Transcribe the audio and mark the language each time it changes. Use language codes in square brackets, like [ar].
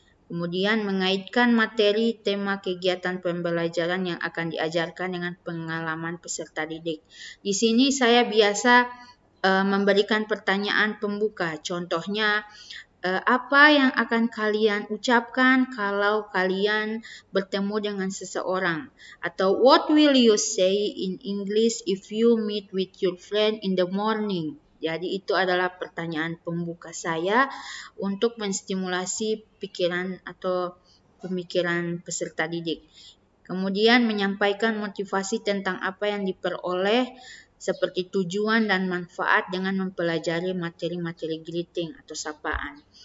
[id] Kemudian mengaitkan materi tema kegiatan pembelajaran yang akan diajarkan dengan pengalaman peserta didik. Di sini saya biasa memberikan pertanyaan pembuka. Contohnya, apa yang akan kalian ucapkan kalau kalian bertemu dengan seseorang? Atau [en] what will you say in English if you meet with your friend in the morning? [id] Jadi itu adalah pertanyaan pembuka saya untuk menstimulasi pikiran atau pemikiran peserta didik. Kemudian menyampaikan motivasi tentang apa yang diperoleh seperti tujuan dan manfaat dengan mempelajari materi-materi greeting atau sapaan.